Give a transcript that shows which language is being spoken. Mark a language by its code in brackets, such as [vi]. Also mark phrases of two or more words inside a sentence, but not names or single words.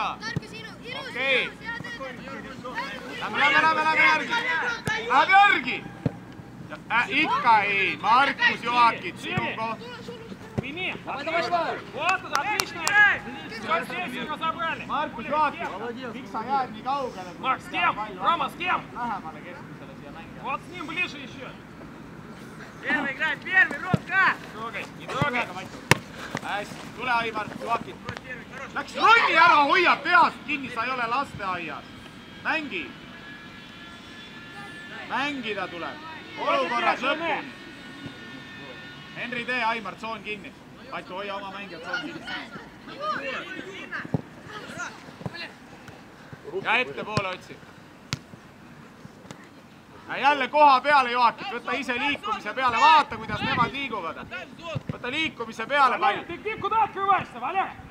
[et] Okei. Lähme järgi. Läheb järgi. Ikka ei. Markus Joakit, sinu koht. Markus Joakit, miks sa jääd nii kaugele? [ru] Марк, с кем? Рома, с кем? [et] Lähemale keskusele siia mängida. [ru] Вот с ним ближе еще. Первый играй, первый, Ромка! Не трогай. [et] Hästi, tule Aimar Joakit. Läks ronni ära, hoiab peast kinni, sa ei ole lasteaias. Mängi. Mängida tuleb. Olukorras lõpuni. Henri tee, Aimar, tsoon kinni. Patu, hoia oma mängija tsoon kinni. Ja ettepoole otsi. Ja jälle koha peale Joakit, võta ise liikumise peale, vaata kuidas nemad liiguvad. Võta liikumise peale palju. [ru] Ты где, куда открываешься, Валя?